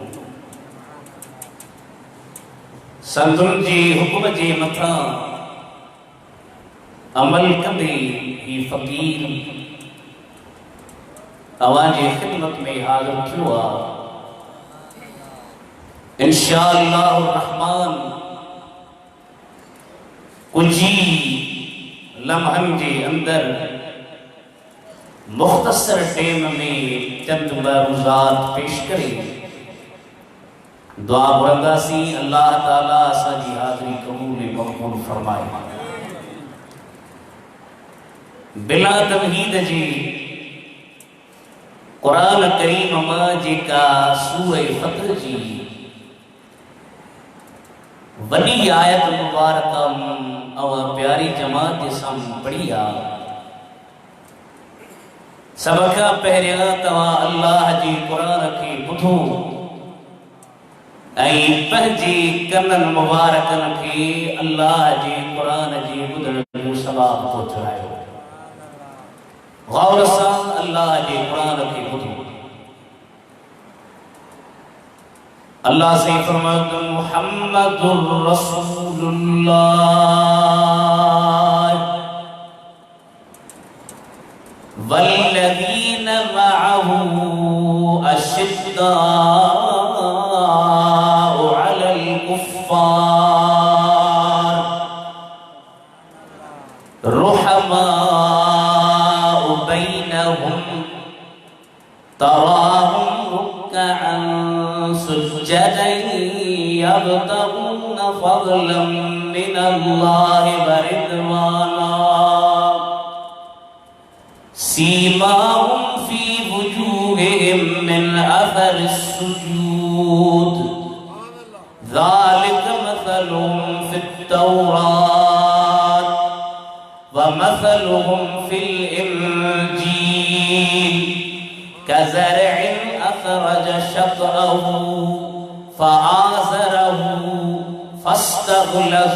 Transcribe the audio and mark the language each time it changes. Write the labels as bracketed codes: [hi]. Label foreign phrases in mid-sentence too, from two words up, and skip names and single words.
[sd] संतुनि जे हुकुम जे मथां अमल कंदे ही फ़कीर अवां जे ख़िदमत में हाज़िर थियो आहे। [ar] إن شاء الله [sd] रहमान कुछ ही लम्हन के अंदर मुख्तसर टेम में चंद मरूज़ात पेश करे दुआ घुरंदासी। अल्लाह ताला असांजी हाज़िरी क़बूल मक़बूल फरमाए। बिला तमहीद जी कुरान करीम मां जेका सूरह फतह जी वॾी आयत मुबारक [ur] اور پیاری جماعت کے سامنے [sd] पढ़ी आ। सब खां पहिरियां तव्हां अल्लाह जी कुरान के ॿुधो ऐं पंहिंजे कननि मुबारकनि के अल्लाह जे कुरान जे ॿुधण जो सवाब पहुचायो। गौर सां अल्लाह जे कुरान के ॿुधो। [ur] اللہ سے فرماتا [ar] محمد رسول الله والذين معه أشداء على الكفار رحماء بينهم تراهم ركعا سجدا يبتغون فضلا من الله ورضوانا سيماهم في وجوههم من أثر السجود ذلك مثلهم في التوراة ومثلهم في الإنجيل كزرع أخرج شطأه فآزره فاستغلظ